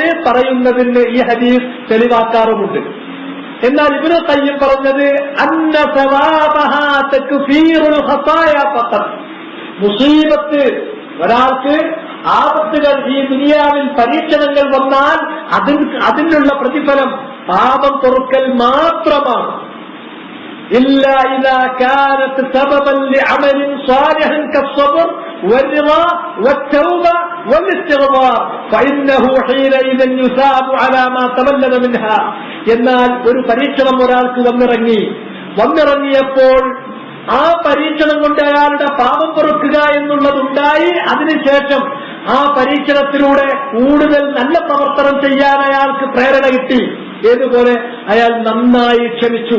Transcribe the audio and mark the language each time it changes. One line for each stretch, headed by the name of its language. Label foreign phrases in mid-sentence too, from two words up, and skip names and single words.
Malayalam: പറയുന്നതിന് ഈ ഹദീസ് തെളിവാക്കാറുമുണ്ട്. എന്നാൽ ഇബ്നു ഖയ്യിം പറഞ്ഞത്
Arabic: أن ثوابها تكفير الخطايا فقط.
Malayalam: മുസീബത്ത്, ഒരാൾക്ക് ആപത്തുകൾ, ഈ ദുനിയാവിൽ പരീക്ഷണങ്ങൾ വന്നാൽ അതിനുള്ള പ്രതിഫലം പാപം പൊറുക്കൽ മാത്രമാണ്.
Arabic: إلا إذا كانت سببا لعمل صالح كالصبر والرضا والتوبة والاستغفار فإنه حينئذ يثاب على ما تبلد منها.
Malayalam: എന്നാൽ ഒരു പരീക്ഷണം ഒരാൾക്ക് വന്നിറങ്ങിയപ്പോൾ ആ പരീക്ഷണം കൊണ്ട് അയാളുടെ പാപം പൊറുക്കുക എന്നുള്ളതുണ്ടായി. അതിനുശേഷം ആ പരീക്ഷണത്തിലൂടെ കൂടുതൽ നല്ല പ്രവർത്തനം ചെയ്യാൻ അയാൾക്ക് പ്രേരണ കിട്ടി. ഏതുപോലെ അയാൾ നന്നായി ക്ഷമിച്ചു.